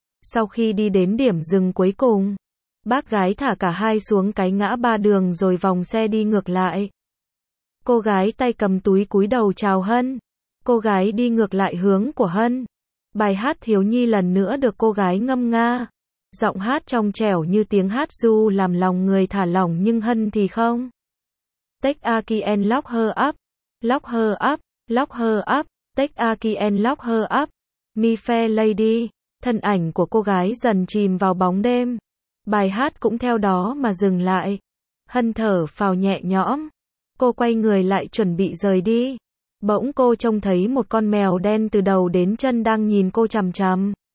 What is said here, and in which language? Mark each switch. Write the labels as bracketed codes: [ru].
[vi] Sau khi đi đến điểm dừng cuối cùng, bác gái thả cả hai xuống cái ngã ba đường rồi vòng xe đi ngược lại. Cô gái tay cầm túi cúi đầu chào Hân. Cô gái đi ngược lại hướng của Hân. Bài hát thiếu nhi lần nữa được cô gái ngâm nga. Giọng hát trong trẻo như tiếng hát ru làm lòng người thả lỏng nhưng Hân thì không. [en] Take a key and lock her up. Lock her up. Lock her up. Take a key and lock her up. Me fair lady. [vi] Thân ảnh của cô gái dần chìm vào bóng đêm. Bài hát cũng theo đó mà dừng lại. Hân thở phào nhẹ nhõm. Cô quay người lại chuẩn bị rời đi. Bỗng cô trông thấy một con mèo đen từ đầu đến chân đang nhìn cô chằm chằm.